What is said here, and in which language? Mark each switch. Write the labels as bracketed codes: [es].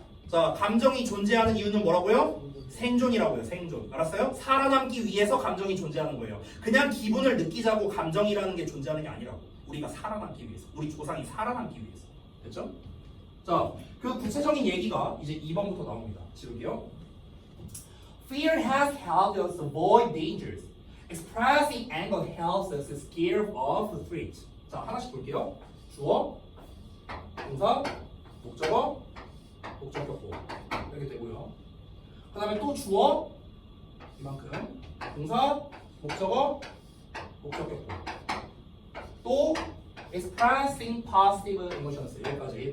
[ko] 자, 감정이 존재하는 이유는 뭐라고요? 생존이라고요. 생존. 알았어요? 살아남기 위해서 감정이 존재하는 거예요. 그냥 기분을 느끼자고 감정이라는 게 존재하는 게 아니라고. 우리가 살아남기 위해서. 우리 조상이 살아남기 위해서. 됐죠? 자, 그 구체적인 얘기가 이제 2번부터 나옵니다. 지울게요. [en] Fear has helped us avoid dangers. Expressing anger helps us scare off the threat. [ko] 자, 하나씩 볼게요. 주어, 동사, 목적어, 목적격보 이렇게 되고요. 그 다음에 또 주어 이만큼, 동사, 목적어, 목적격보, 또 [en] expressing positive emotions [ko] 여기까지.